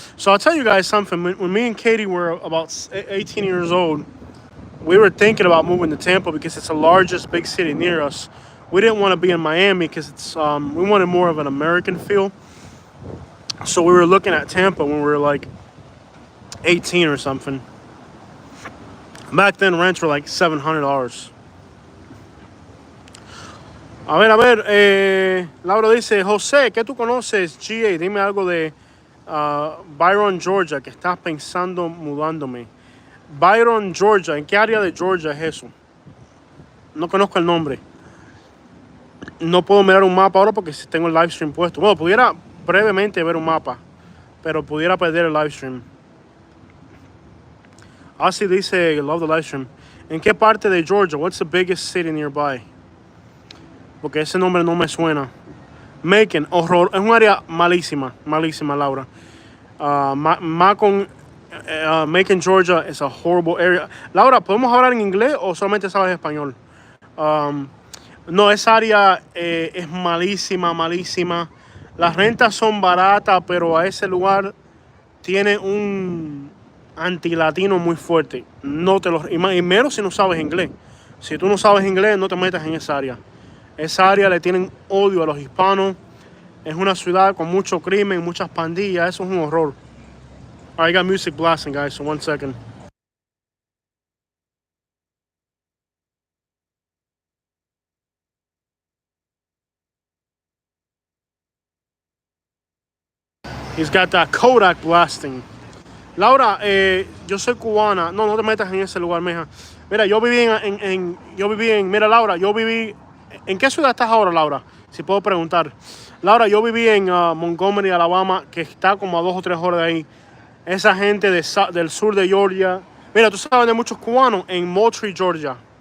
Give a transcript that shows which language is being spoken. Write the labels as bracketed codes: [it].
[en] So I'll tell you guys something. When me and Katie were about 18 years old, we were thinking about moving to Tampa because it's the largest big city near us. We didn't want to be in Miami because it's we wanted more of an American feel. So we were looking at Tampa when we were like 18 or something. Back then, rents were like $700. [es] A ver, Laura dice, José, ¿qué tú conoces? GA, dime algo de Byron, Georgia, que estás pensando mudándome. Byron, Georgia, ¿en qué área de Georgia es eso? No conozco el nombre. No puedo mirar un mapa ahora porque tengo el live stream puesto. Bueno, pudiera brevemente ver un mapa, pero pudiera perder el live stream. Así dice, [en] love the live stream. [es] ¿En qué parte de Georgia? [en] What's the biggest city nearby? [es] Porque ese nombre no me suena. Macon, horror. Es un área malísima, Laura. [en] Macon, Georgia is a horrible area. [es] Laura, ¿podemos hablar en inglés o solamente sabes español? No, esa área es malísima. Las rentas son baratas, pero a ese lugar tiene un antilatino muy fuerte. No te lo, y menos si no sabes inglés. Si tú no sabes inglés, no te metas en esa área. Esa área le tienen odio a los hispanos. Es una ciudad con mucho crimen, muchas pandillas. Eso es un horror. [en] All right, I got music blasting, guys, so 1 second. He's got that Kodak blasting. [es] Laura, yo soy cubana. No te metas en ese lugar, mija. Mira, yo viví mira, Laura, yo viví... ¿En qué ciudad estás ahora, Laura? Si puedo preguntar. Laura, yo viví en Montgomery, Alabama, que está como a 2 o 3 horas de ahí. Esa gente del sur de Georgia. Mira, tú sabes de muchos cubanos en Moultrie, Georgia.